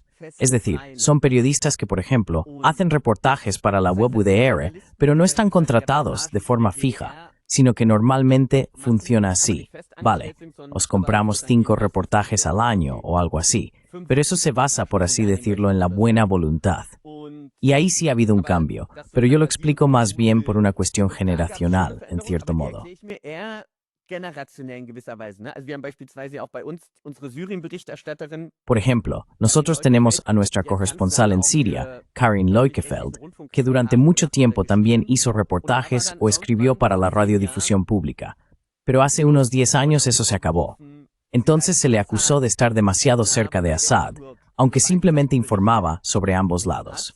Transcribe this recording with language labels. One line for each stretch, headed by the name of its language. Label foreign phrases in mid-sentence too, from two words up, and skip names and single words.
Spanish: Es decir, son periodistas que, por ejemplo, hacen reportajes para la web UDR, pero no están contratados de forma fija, sino que normalmente funciona así. Vale, os compramos 5 reportajes al año o algo así, pero eso se basa, por así decirlo, en la buena voluntad. Y ahí sí ha habido un cambio, pero yo lo explico más bien por una cuestión generacional, en cierto modo.
German: generationell in gewisser Weise. Ne? Also wir haben beispielsweise auch bei uns unsere Syrien-Berichterstatterin.
Spanish: Por ejemplo, nosotros tenemos a nuestra corresponsal en Siria, Karin Leukefeld, que durante mucho tiempo también hizo reportajes o escribió para la radiodifusión pública. Pero hace unos 10 años eso se acabó. Entonces se le acusó de estar demasiado cerca de Assad, aunque simplemente informaba sobre ambos lados.